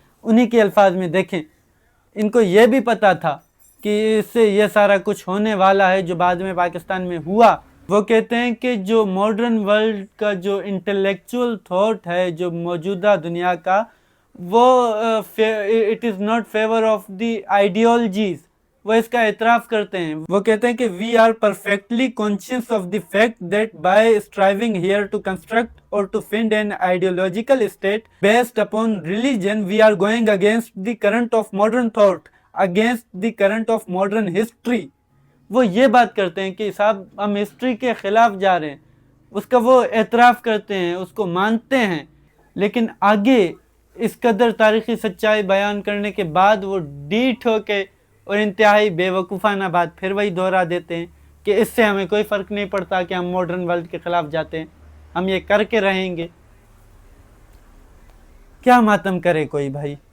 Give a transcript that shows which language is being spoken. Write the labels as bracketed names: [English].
[Urdu] انہی کے الفاظ میں دیکھیں، ان کو یہ بھی پتہ تھا کہ اس سے یہ سارا کچھ ہونے والا ہے جو بعد میں پاکستان میں ہوا. وہ کہتے ہیں کہ جو ماڈرن ورلڈ کا جو انٹلیکچول تھاٹ ہے جو موجودہ دنیا کا، وہ [English] It is not favour of the ideologies. [Urdu] وہ اس کا اعتراف کرتے ہیں. وہ کہتے ہیں کہ [English] we are perfectly conscious of the fact that by striving here to construct or to find an ideological state based upon religion we are going against the current of modern thought, against the current of modern history. [Urdu] وہ یہ بات کرتے ہیں کہ صاحب ہم history کے خلاف جا رہے ہیں. اس کا وہ اعتراف کرتے ہیں, اس کو مانتے ہیں, لیکن آگے اس قدر تاریخی سچائی بیان کرنے کے بعد وہ ڈیٹ ہو کے اور انتہائی بے وقوفانہ بات پھر وہی دہرا دیتے ہیں کہ اس سے ہمیں کوئی فرق نہیں پڑتا کہ ہم ماڈرن ورلڈ کے خلاف جاتے ہیں, ہم یہ کر کے رہیں گے. کیا ماتم کرے کوئی بھائی.